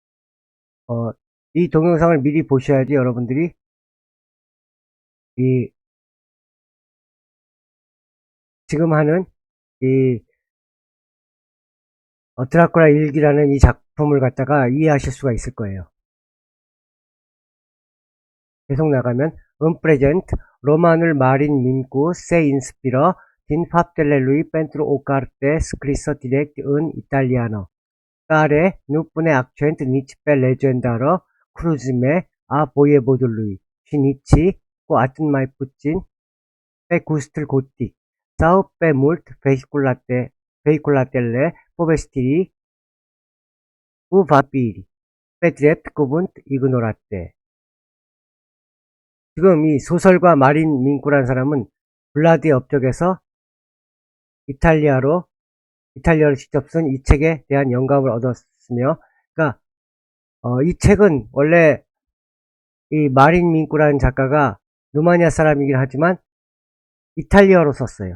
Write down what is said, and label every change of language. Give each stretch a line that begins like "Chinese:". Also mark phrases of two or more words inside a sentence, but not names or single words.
Korean: 이 동영상을 미리 보셔야지 여러분들이 이 지금 하는 이 드라큘라 일기라는 이 작품을 갖다가 이해하실 수가 있을 거예요. 계속 나가면
Romanian: în prezent romanul Marin Mincu se inspiră din faptele lui pentru o carte scrisă direct în italiană, care nu pune accent nici pe legendară cruzime a voievodului și nici cu atât mai puțin pe gustul gotic sau pe mult vehiculatele povestirii cu vampiri, pe drept cuvânt ignorate.
Korean: 지금 이 소설가 마린 밍쿠라는 사람은 블라디의 업적에서 이탈리아로 직접 쓴 이 책에 대한 영감을 얻었으며, 그러니까 이 책은 원래 이 마린 밍쿠라는 작가가 루마니아 사람이긴 하지만 이탈리아로 썼어요.